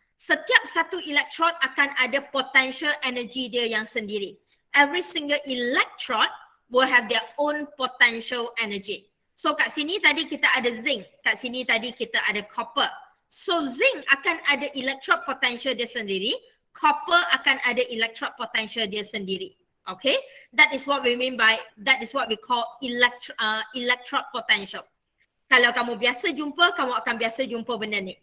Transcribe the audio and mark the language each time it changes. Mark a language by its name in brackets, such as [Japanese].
[Malay] Setiap satu electrode akan ada potential energy dia yang sendiri. [English] Every single electrode will have their own potential energy. [Malay] So kat sini tadi kita ada zinc, kat sini tadi kita ada copper. So zinc akan ada electrode potential dia sendiri, copper akan ada electrode potential dia sendiri. [English] Okay, that is what we mean by, that is what we call electrode potential. [Malay] Kalau kamu biasa jumpa, kamu akan biasa jumpa benda ni.